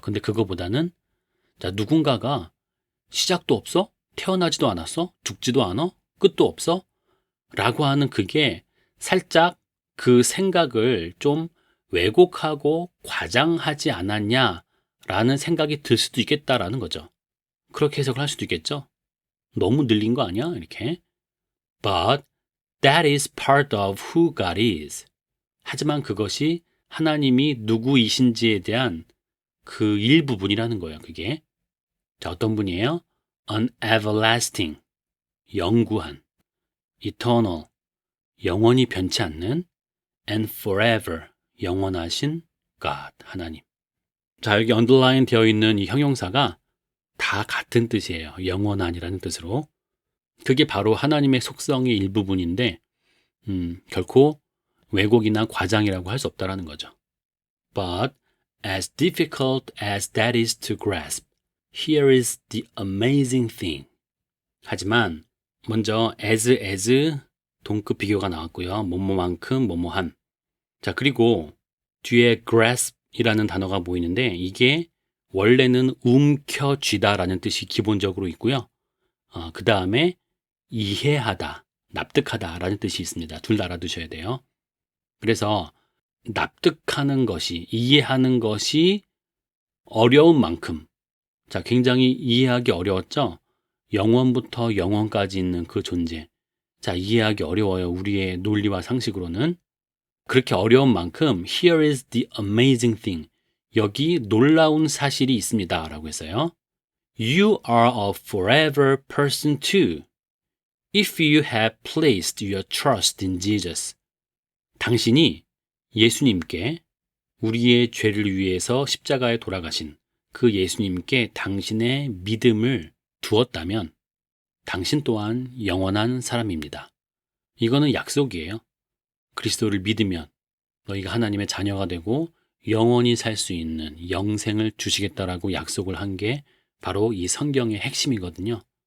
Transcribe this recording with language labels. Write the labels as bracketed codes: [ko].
[ko] 근데 그거보다는 자, 누군가가 시작도 없어? 태어나지도 않았어? 죽지도 않아? 끝도 없어? 라고 하는 그게 살짝 그 생각을 좀 왜곡하고 과장하지 않았냐라는 생각이 들 수도 있겠다라는 거죠. 그렇게 해석을 할 수도 있겠죠. 너무 늘린 거 아니야? 이렇게. [en] But that is part of who God is. [ko] 하지만 그것이 하나님이 누구이신지에 대한 그 일부분이라는 거예요. 그게. 자, 어떤 분이에요? [en] An everlasting, 영구한, eternal, [ko] 영원히 변치 않는, [en] and forever, 영원하신 God, 하나님. [ko] 자, 여기 underline 되어 있는 이 형용사가 다 같은 뜻이에요. 영원한이라는 뜻으로. 그게 바로 하나님의 속성의 일부분인데 결코 왜곡이나 과장이라고 할 수 없다라는 거죠. [en] But as difficult as that is to grasp, here is the amazing thing. [ko] 하지만 먼저 as 동급 비교가 나왔고요. 뭐뭐만큼 뭐뭐한. 자, 그리고 뒤에 grasp이라는 단어가 보이는데 이게 원래는 움켜쥐다라는 뜻이 기본적으로 있고요. 그 다음에 이해하다, 납득하다라는 뜻이 있습니다. 둘 다 알아두셔야 돼요. 그래서 납득하는 것이, 이해하는 것이 어려운 만큼, 자, 굉장히 이해하기 어려웠죠? 영원부터 영원까지 있는 그 존재. 자, 이해하기 어려워요. 우리의 논리와 상식으로는. 그렇게 어려운 만큼 [en] here is the amazing thing. [ko] 여기 놀라운 사실이 있습니다. 라고 했어요. [en] You are a forever person too. If you have placed your trust in Jesus. [ko] 당신이 예수님께 우리의 죄를 위해서 십자가에 돌아가신 그 예수님께 당신의 믿음을 두었다면 당신 또한 영원한 사람입니다. 이거는 약속이에요. 그리스도를 믿으면 너희가 하나님의 자녀가 되고 영원히 살 수 있는 영생을 주시겠다라고 약속을 한 게 바로 이 성경의 핵심이거든요.